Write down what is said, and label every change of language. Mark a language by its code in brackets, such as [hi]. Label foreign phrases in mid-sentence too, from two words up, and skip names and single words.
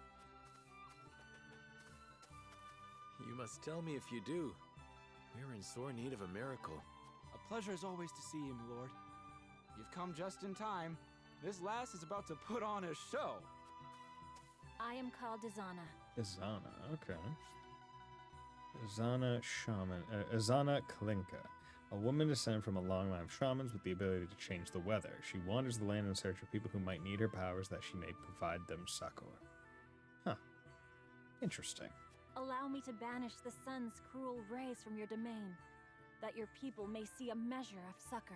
[en] You must tell me if you do. We're in sore need of a miracle. A pleasure as always to see you, my lord. You've come just in time. This lass is about to put on a show. I am called Izana. Izana, okay. Izana Shaman. Izana Kalinka. A woman descended from a long line of shamans with the ability to change the weather. She wanders the land in search of people who might need her powers that she may provide them succor. Huh. Interesting. Allow me to banish the sun's cruel rays from your domain, that your people may see a measure of succor.